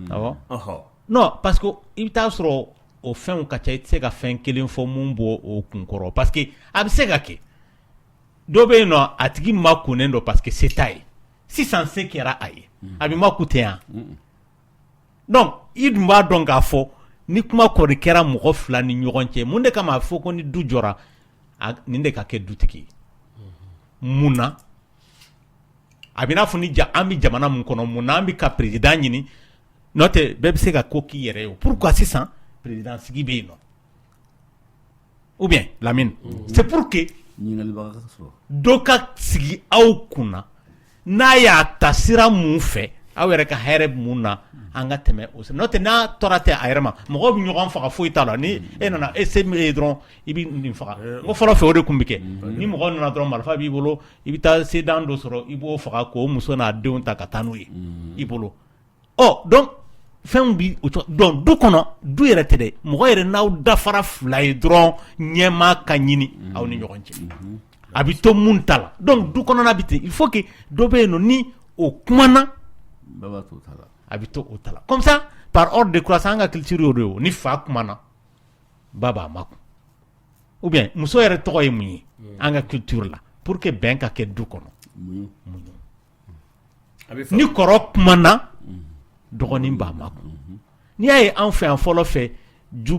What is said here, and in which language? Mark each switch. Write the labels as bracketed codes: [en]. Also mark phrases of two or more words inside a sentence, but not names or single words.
[bm] non [fr] parce que [bm] i bɛ taa sɔrɔ o fɛnw ka ca i tɛ se ka fɛn kelen fɔ mun bɔ o kun kɔrɔ [fr] parce que [bm] a bɛ se ka kɛ dɔ bɛ yen nɔ a tigi ma kunnen don [fr] parce que [bm] se t'a ye sisan se kɛra a ye a bɛ ma ku tɛ yan donc i dun b'a dɔn k'a fɔ ni kuma kɔni kɛra mɔgɔ 2 ni ɲɔgɔn cɛ mun de kama a fɔ ko ni du jɔra nin de ka kɛ dutigi mun na a bɛ n'a fɔ ni an bɛ jamana mun kɔnɔ mun na an bɛ ka président ɲini n'o tɛ bɛɛ bɛ se ka ko k'i yɛrɛ ye pourquoi sisan président sigi bɛ yen nɔ [fr] ou bien [bm] Lamine [fr] c'est pour que [bm] dɔ ka sigi aw kunna n'a y'a ta sira mun fɛ aw yɛrɛ ka hɛrɛ mun na an ka tɛmɛ o n'o tɛ n'a tɔra tɛ a yɛrɛ ma mɔgɔw bɛ ɲɔgɔn faga foyi t'a la ni e nana e se min ye dɔrɔn i bɛ nin faga ko fɔlɔ fɛ o de tun bɛ kɛ ni mɔgɔ nana dɔrɔn marifa b'i bolo i bɛ taa sedan dɔ sɔrɔ i b'o faga k'o muso n'a denw ta ka taa n'o ye i bolo donc fɛnw bi o cogo donc du kɔnɔ du yɛrɛ tɛ dɛ mɔgɔ yɛrɛ n'aw dafara 2 ye dɔrɔn ɲɛmaa ka ɲini aw ni ɲɔgɔn cɛ a bɛ to mun ta la donc du kɔnɔna bɛ ten [fr] il faut que [bm] dɔ bɛ yen nɔ ni o kumana a bɛ to o ta la [fr] comme ça par ordre de croissance [bm] an ka culture y'o de ye ni fa kumana ba b'a makun [fr] ou bien [bm] muso yɛrɛ tɔgɔ ye mun ye an ka culture la [fr] pour que [bm] bɛn ka kɛ du kɔnɔ ni kɔrɔ kumana dɔgɔnin b'a makun n'i y'a ye an fɛ yan fɔlɔ fɛ ju